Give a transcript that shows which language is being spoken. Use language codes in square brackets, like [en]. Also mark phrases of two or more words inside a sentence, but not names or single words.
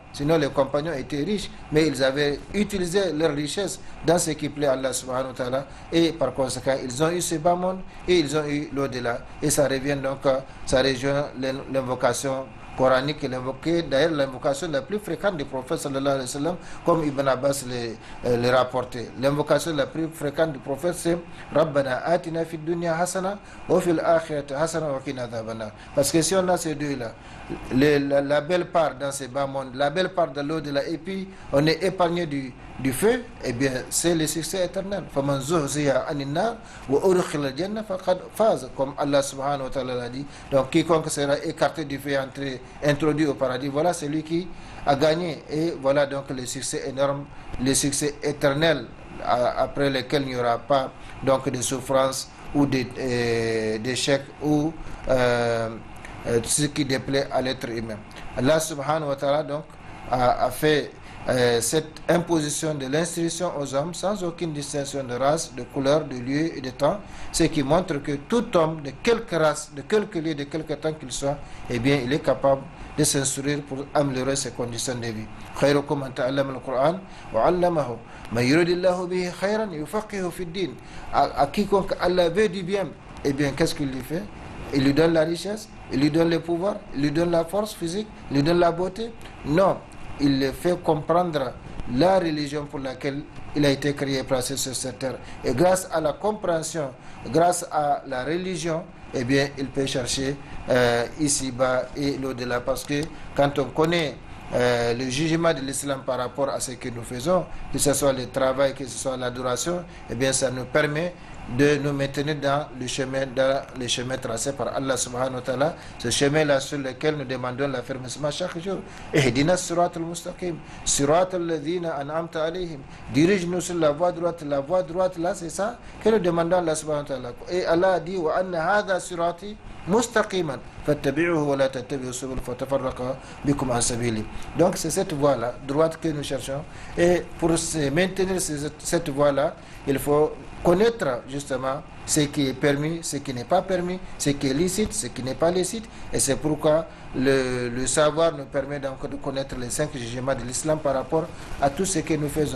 [fr] Sinon les compagnons étaient riches, mais ils avaient utilisé leur richesse dans ce qui plaît à Allah [ar] سبحانه وتعالى, [fr] et par conséquent ils ont eu ce bas monde et ils ont eu l'au-delà. Et ça revient donc, ça rejoint l'invocation coranique est invoquée, d'ailleurs l'invocation la plus fréquente du prophète [ar] صلى الله عليه وسلم, [fr] comme Ibn Abbas le rapporté. L'invocation la plus fréquente du prophète c'est [ar] ربنا آتنا في الدنيا حسنة وفي الآخرة حسنة وقنا عذابا. [fr] Parce que si on a ces deux-là, la belle part dans ces bas mondes, la belle part de l'au-delà, et puis on est épargné du feu, eh bien c'est le succès éternel. [ar] فمن زحزح عن النار وأدخل الجنة فقد فاز, [fr] comme Allah subhanahu wa ta'ala l'a dit. Donc quiconque sera écarté du feu et introduit au paradis, voilà celui qui a gagné. Et voilà donc le succès énorme, le succès éternel, après lequel il n'y aura pas donc de souffrance ou d'échec ou ce qui déplaît à l'être humain. Allah [ar] سبحانه وتعالى [fr] donc a fait cette imposition de l'instruction aux hommes sans aucune distinction de race, de couleur, de lieu et de temps, ce qui montre que tout homme de quelque race, de quelque lieu, de quelque temps qu'il soit, eh bien il est capable de s'instruire pour améliorer ses conditions de vie. [ar] خيركم من تعلم القرآن وعلمه من يرد الله به خيرا يفقهه في الدين. [fr] À quiconque Allah veut du bien, eh bien qu'est-ce qu'il lui fait? Il lui donne la richesse, il lui donne le pouvoir, il lui donne la force physique, il lui donne la beauté? Non. Il le fait comprendre la religion pour laquelle il a été créé et placé sur cette terre. Et grâce à la compréhension, grâce à la religion, eh bien, il peut chercher ici-bas et l'au-delà. Parce que quand on connaît le jugement de l'islam par rapport à ce que nous faisons, que ce soit le travail, que ce soit l'adoration, eh bien, ça nous permet de nous maintenir dans le chemin tracé par Allah [ar] سبحانه وتعالى, [fr] ce chemin-là sur lequel nous demandons l'affermissement chaque jour. [ar] اهدنا الصراط المستقيم صراط الذين أنعمت عليهم. [fr] Dirige-nous sur la voie droite. La voie droite, là, c'est ça que nous demandons à Allah [ar] سبحانه وتعالى. [fr] Et Allah a dit, [ar] وأن هذا صراطي مستقيما فاتبعوه ولا تتبعوا السبل فتفرق بكم عن سبيله. [fr] Donc c'est cette voie-là, droite, que nous cherchons. Et pour se maintenir cette voie-là, il faut connaître justement ce qui est permis, ce qui n'est pas permis, ce qui est licite, ce qui n'est pas licite. Et c'est pourquoi le savoir nous permet donc de connaître les 5 jugements de l'islam par rapport à tout ce que nous faisons.